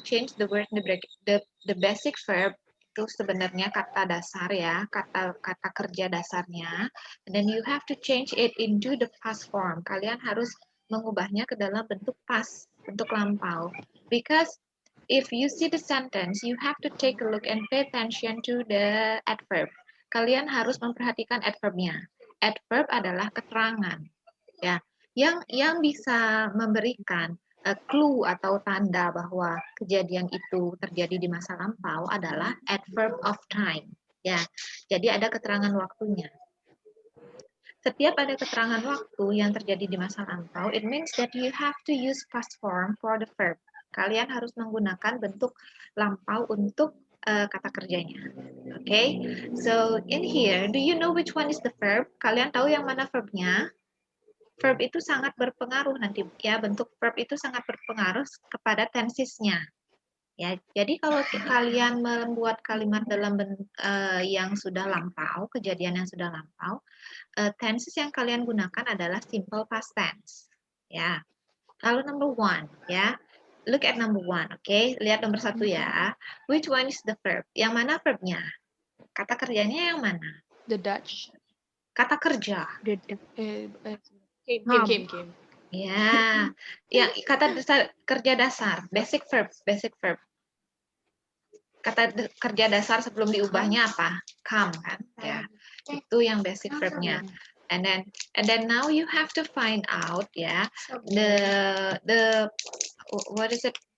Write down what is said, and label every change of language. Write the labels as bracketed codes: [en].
[en] Change the word in the bracket. The basic verb [id] itu sebenarnya kata dasar ya, kata kerja dasarnya. [en] And then you have to change it into the past form. [id] Kalian harus mengubahnya ke dalam bentuk past, bentuk lampau. [en] Because if you see the sentence, you have to take a look and pay attention to the adverb. [id] Kalian harus memperhatikan adverbnya. Adverb adalah keterangan, ya, yang bisa memberikan clue atau tanda bahwa kejadian itu terjadi di masa lampau adalah adverb of time. Ya, jadi ada keterangan waktunya. Setiap ada keterangan waktu yang terjadi di masa lampau, [en] it means that you have to use past form for the verb. [id] Kalian harus menggunakan bentuk lampau untuk kata kerjanya. [en] Okay, so in here, do you know which one is the verb? [id] Kalian tahu yang mana verbnya? Verb itu sangat berpengaruh nanti ya, bentuk verb itu sangat berpengaruh kepada tensesnya. Ya, jadi kalau kalian membuat kalimat dalam yang sudah lampau, kejadian yang sudah lampau, tenses yang kalian gunakan adalah simple past tense. [en] Ya. Lalu number 1 ya. Look at number 1, okay? [id] Lihat nomor 1 ya. [en] Which one is the verb? [id] Yang mana verbnya? Kata kerjanya yang mana? [en] The Dutch. [id] Kata kerja. [en] Came. [id] Ya, kata kerja dasar, basic verb. Kata kerja dasar sebelum diubahnya apa? Come kan? Ya, itu yang basic verbnya. [en] And then now you have to find out ya the what is it?